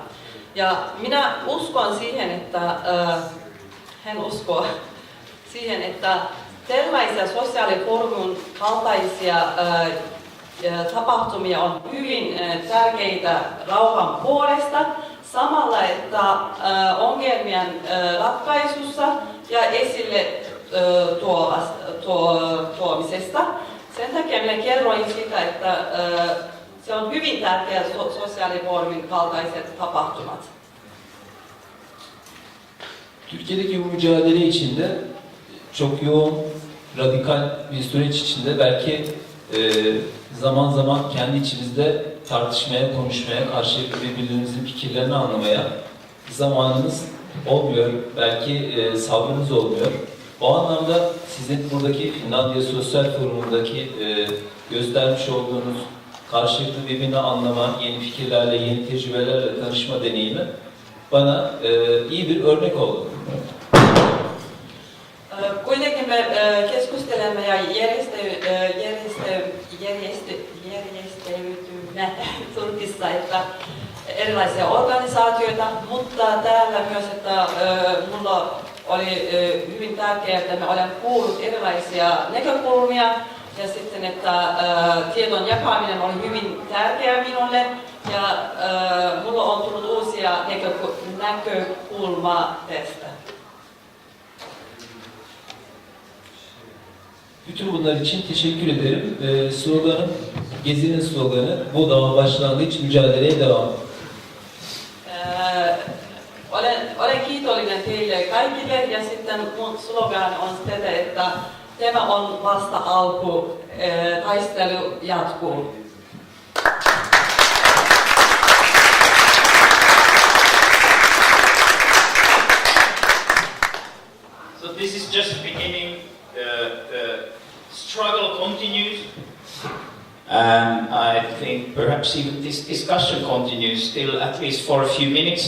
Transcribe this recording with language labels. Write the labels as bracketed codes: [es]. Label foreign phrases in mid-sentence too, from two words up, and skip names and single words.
[fi] Ja minä uskon siihen, että hän uskoo siihen, että tällaisia sosiaalifoorumin kaltaisia tapahtumia on hyvin tärkeitä rauhan puolesta, samalla että ongelmien ratkaisussa ja esille tuomisesta. Sen takia minä kerroin sitä, että se on hyvin tärkeä sosiaalifoorumin kaltaiset tapahtumat. [tr] Türkiye'deki bu mücadele içinde çok yoğun, radikal bir süreç içinde belki zaman zaman kendi içimizde tartışmaya, konuşmaya, karşılıklı birbirimizin fikirlerini anlamaya zamanımız olmuyor. Belki sabrımız olmuyor. O anlamda sizin buradaki Finlandiya Sosyal Forumu'ndaki göstermiş olduğunuz karşılıklı birbirini anlama, yeni fikirlerle, yeni tecrübelerle tanışma deneyimi bana iyi bir örnek oldu. [fi] Kuitenkin me keskustelemme ja järjestäytymme Turkissa, että erilaisia organisaatioita, mutta täällä myös, että mulla oli hyvin tärkeää, että mä olen kuullut erilaisia näkökulmia ja sitten, että tiedon jakaminen oli hyvin tärkeää minulle ja mulla on tullut uusia näkökulmaa tästä. [tr] Bütün bunlar için teşekkür ederim. Sloganım, gezinin sloganı, bu dava başlangıç, mücadeleye devam. [fi] Olen kiitollinen teille kaikille ja sitten mun slogan on sitä, että tämä on vasta alku, taistelu jatkuu. [en] So this is just the beginning. The struggle continues, and I think perhaps even this discussion continues still at least for a few minutes.